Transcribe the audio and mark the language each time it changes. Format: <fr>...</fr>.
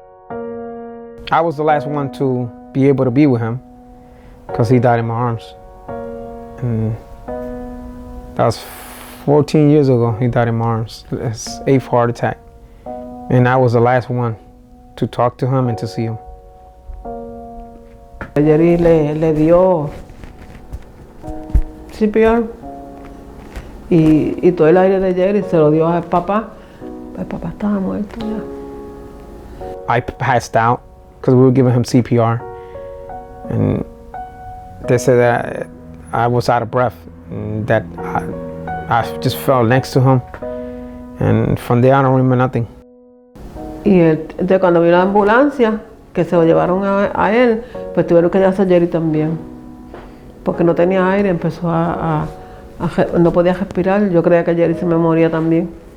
<en>I was the last one to be able to be with him because he died in my arms. And that was 14 years ago, he died in my arms. It's 8th heart attack. And I was the last one to talk to him and to see him.</en> <es>Jerry le dio CPR y todo el aire de Jerry se lo dio al papá. El papá estaba muerto ya.</es> <en>I passed out because we were giving him CPR, and they said that I was out of breath, and that I just fell next to him, and from there I don't remember nothing.</en> <es>Y de cuando vino la ambulancia, que se lo llevaron a él, pues tuvieron que llevarse a Jerry también, porque no tenía aire, empezó no podía respirar. Yo creía que Jerry se me moría también.</es>